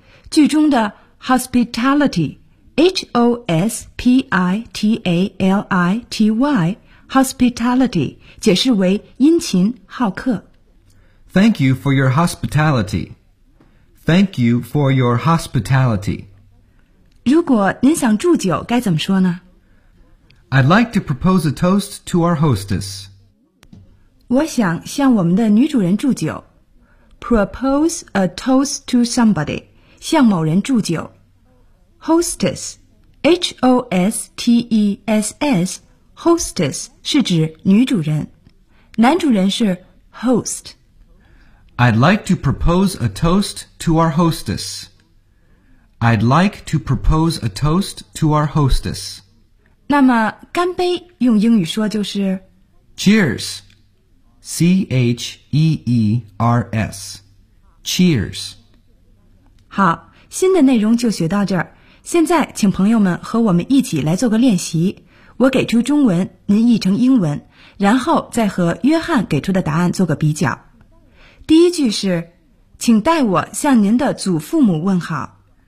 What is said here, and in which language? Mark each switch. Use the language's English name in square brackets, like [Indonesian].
[Chinese] 句中的 [English] hospitality, H-O-S-P-I-T-A-L-I-T-Y, [Chinese] hospitality 解释为殷勤好客。 [English] Thank you for your hospitality. Thank you for your hospitality. [Chinese] 如果您想祝酒，该怎么说呢？ [English] I'd like to propose a toast to our hostess. [Chinese] 我想向我们的女主人祝酒。 [English] Propose a toast to somebody, [Chinese] 向某人祝酒。 [English] Hostess, H-O-S-T-E-S-S, hostess [Chinese] 是指女主人。男主人是 host. [English] I'd like to propose a toast to our hostess. I'd like to propose a toast to our hostess. [Chinese] 那么干杯用英语说就是 [English] Cheers C-H-E-E-R-S Cheers [Chinese] 好新的内容就学到这儿现在请朋友们和我们一起来做个练习我给出中文您译成英文然后再和约翰给出的答案做个比较第一句是请代我向您的祖父母问好